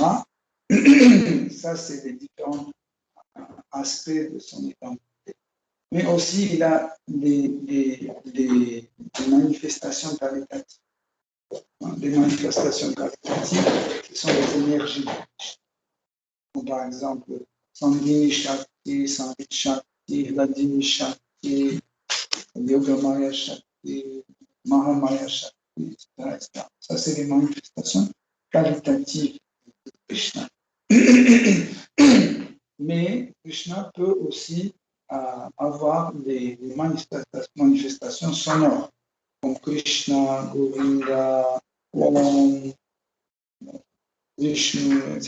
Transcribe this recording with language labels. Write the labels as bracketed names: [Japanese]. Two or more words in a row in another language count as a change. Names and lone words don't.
[French] Ça, c'est les différents aspects de son identité. Mais aussi, il a des manifestations qualitatives. Des manifestations qualitatives, ce sont les énergies. Comme par exemple, [Sanskrit] Sandhini Shakti, Sanvit Shakti, Vladini Shakti, Yogamaya Shakti, Mahamaya Shakti, [French] etc. Ça, c'est les manifestations qualitatives de Krishna. Mais Krishna peut aussi avoir des manifestations sonores, comme Krishna, Govinda, Om, Vishnu, etc.